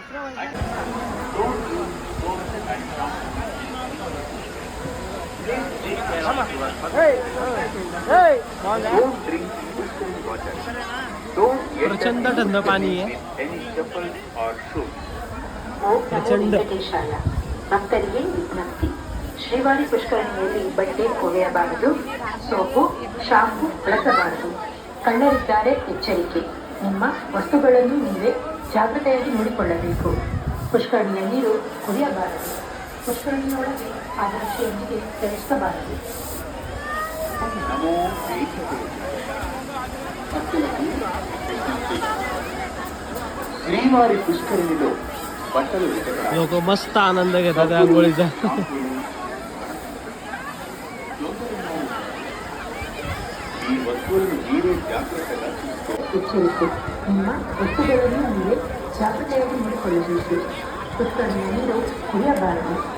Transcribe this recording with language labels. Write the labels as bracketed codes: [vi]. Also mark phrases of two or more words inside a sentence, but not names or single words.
[mr] प्रचंड थंड पाणी आहे, प्रचंड. [kn] ಭಕ್ತರಿಗೆ ವಿಜ್ಞಪ್ತಿ, ಶ್ರೀವಾರಿ ಪುಷ್ಕರಣಿಯಲ್ಲಿ ಬಟ್ಟೆ ಒಗೆಯಬಾರದು, ಸೋಪು ಶಾಂಪು ಬಳಸಬಾರದು. ಕಳ್ಳರಿದ್ದಾರೆ, ಎಚ್ಚರಿಕೆ. ನಿಮ್ಮ ವಸ್ತುಗಳನ್ನು ನೀವೇ ಜಾಗ್ರತೆಯಾಗಿ ನೋಡಿಕೊಳ್ಳಬೇಕು. ಪುಷ್ಕರಣಿಯ ನೀರು ಕುಡಿಯಬಾರದು. ಪುಷ್ಕರಣಿಯೊಳಗೆ ಆದರ್ಶಿಯೊಂದಿಗೆ ಚಲಿಸಬಾರದು. [te] ಶ್ರೀವಾರಿ ಪುಷ್ಕರಣಿలో బట్టలు [mr] लोक मस्त आनंद घेतात आंघोळीचा. [te] ఈ వస్తువులను మీరే జాగ్రత్తగా [kn] ಎಚ್ಚರಿಕೆ. ನಿಮ್ಮ ವಸ್ತುಗಳನ್ನು ನೀವೇ ಜಾಗ್ರತೆಯಾಗಿ ನೋಡಿಕೊಳ್ಳಬೇಕು. ಪುಷ್ಕರಣಿಯ ನೀರು ಕುಡಿಯಬಾರದು.